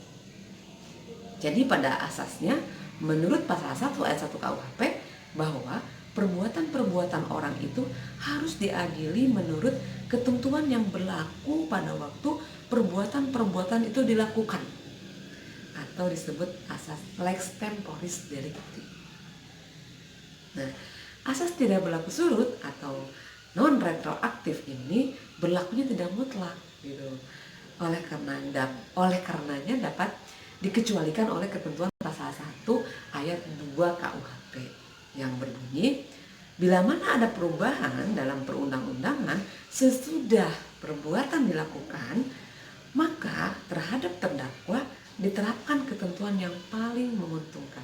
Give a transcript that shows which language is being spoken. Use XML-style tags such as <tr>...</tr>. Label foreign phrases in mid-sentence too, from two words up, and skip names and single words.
<id>Jadi pada asasnya, menurut pasal 1 ayat 1 KUHP, bahwa perbuatan-perbuatan orang itu harus diadili menurut ketentuan yang berlaku pada waktu perbuatan-perbuatan itu dilakukan, atau disebut asas</id> <la>lex temporis delicti.</la> <id>Nah, asas tidak berlaku surut atau non retroaktif ini berlakunya tidak mutlak gitu. Oleh karenanya dapat dikecualikan oleh ketentuan pasal 1 ayat 2 KUHP yang berbunyi, bila mana ada perubahan dalam perundang-undangan sesudah perbuatan dilakukan, maka terhadap terdakwa diterapkan ketentuan yang paling menguntungkan.</id>